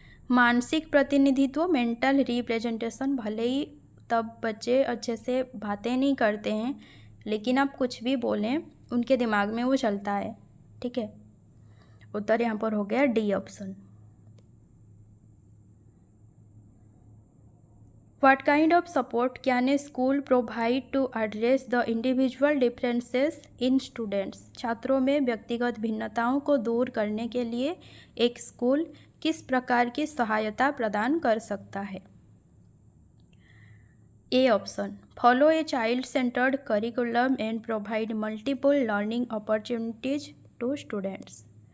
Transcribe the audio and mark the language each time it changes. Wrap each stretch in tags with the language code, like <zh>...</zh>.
<hi>मानसिक प्रतिनिधित्व, mental representation, भले ही तब बच्चे अच्छे से बातें नहीं करते हैं, लेकिन आप कुछ भी बोलें उनके दिमाग में वो चलता है, ठीक है। उत्तर यहाँ पर हो गया D option.</hi> <en>What kind of support can a school provide to address the individual differences in students?</en> <hi>छात्रों में व्यक्तिगत भिन्नताओं को दूर करने के लिए एक स्कूल किस प्रकार की सहायता प्रदान कर सकता है।</hi> <en>A option, follow a child centred curriculum and provide multiple learning opportunities to students.</en>